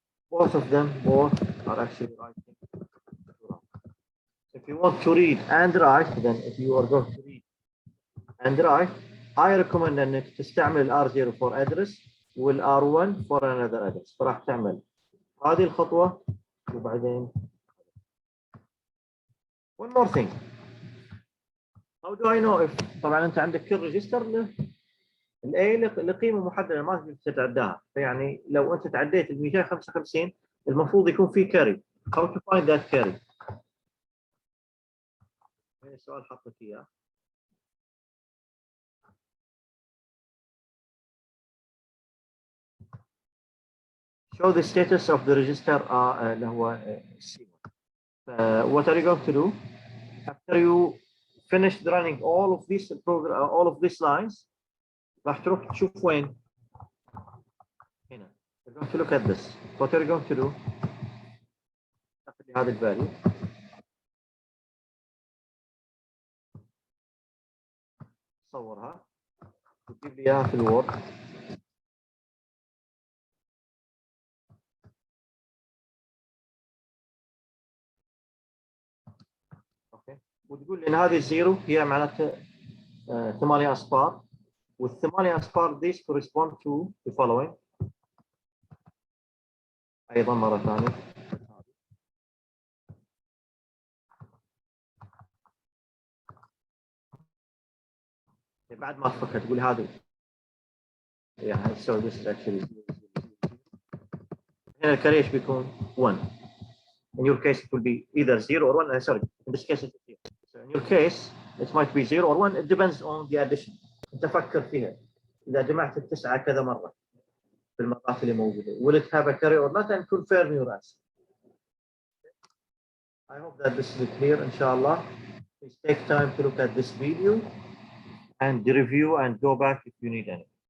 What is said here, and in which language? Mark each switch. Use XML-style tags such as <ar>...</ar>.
<en>Both of them are actually writing. If you want to read and write, then if you are going to read and write, I recommend</en> <ar>انك تستعمل</ar> <en>R0 for address</en> <ar>وال</ar> <en>R1 for another address.</en> <ar>فراح تعمل هذه الخطوة وبعدين</ar> <en>one more thing. How do I know if</en> <ar>طبعا انت عندك كل ريجستر له الاي لقيمه محدده ما تقدر تتعداها، فيعني لو انت تعديت ال 255 المفروض يكون في كاري.</ar> <en>How to find that carry؟</en> <ar>هذا السؤال حطيت اياه.</ar> <en>Show the status of the register</en> <ar>اللي هو</ar> <en>C1. What are you going to do after you finished running all of these lines؟</en> <ar>راح تروح تشوف وين هنا.</ar> <en>You're going to look at this. What are you going to do؟</en> <ar>تاخذ لي هذا الفاليو تصورها وتجيب لي اياها في الوورد. اوكي وتقول ان هذه الزيرو هي معناته 8 اصفار، والثمانية اصفار</ar> <en>these correspond to the following.</en> <ar>ايضا مرة ثانية بعد ما تفكر تقول هذه يعني</ar> <en>so this is actually</en> <ar>هنا الكاري ايش بيكون 1.</ar> <en>In your case it will be either 0 or 1. Sorry, in this case it's 0. So in your case it might be 0 or 1. It depends on the addition.</en> <ar>انت فكر فيها اذا جمعت التسعة كذا مرة في المرات اللي موجودة</ar> <en>will it have a carry or not, and confirm your answer. I hope that this is clear. Inshallah, please take time to look at this video and review and go back if you need any.</en>